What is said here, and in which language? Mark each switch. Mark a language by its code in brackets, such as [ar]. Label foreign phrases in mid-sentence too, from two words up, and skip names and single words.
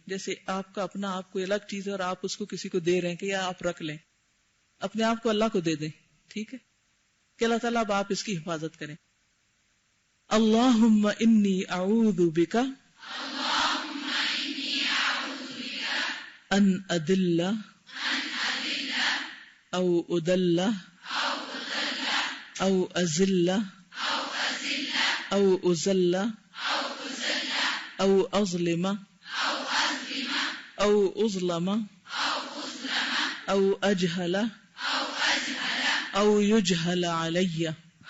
[ur] جیسے آپ کا اپنا آپ کو الگ چیز ہے اور آپ اس کو کسی کو دے رہے ہیں کہ یا آپ رکھ لیں، اپنے آپ کو اللہ کو دے دیں. ٹھیک ہے کہ اللہ تعالیٰ اب آپ اس کی حفاظت کریں. [ar] اللہم انی اعوذ بک ان اضل او اضل او ازل او ازل او اظلم او اظلم او اجہل او یجہل علی.